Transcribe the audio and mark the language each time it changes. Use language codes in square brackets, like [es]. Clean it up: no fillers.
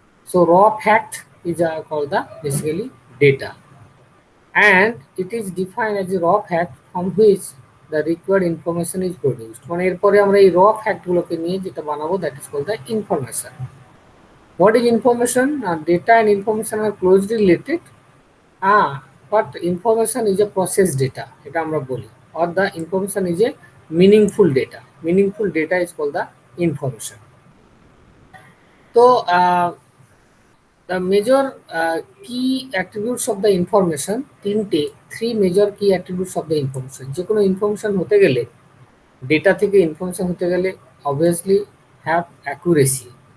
[en] So raw fact is called the basically data, and it is defined as a raw fact from which the required information is produced. [bn] মানে এরপরে আমরা এই raw fact গুলোকে নিয়ে যেটা বানাবো, [en] that is called the information. What is information? Data and information are closely related. But information is a process data, [bn] এটা আমরা বলি, [en] or the information is a meaningful data. Meaningful data is called the information. তো the major key attributes of the information, [bn] তিনটে, [en] Three major key attributes of the information. [bn] যে কোনো information হতে গেলে, ডেটা থেকে ইনফরমেশন হতে গেলে [en] Obviously have accuracy.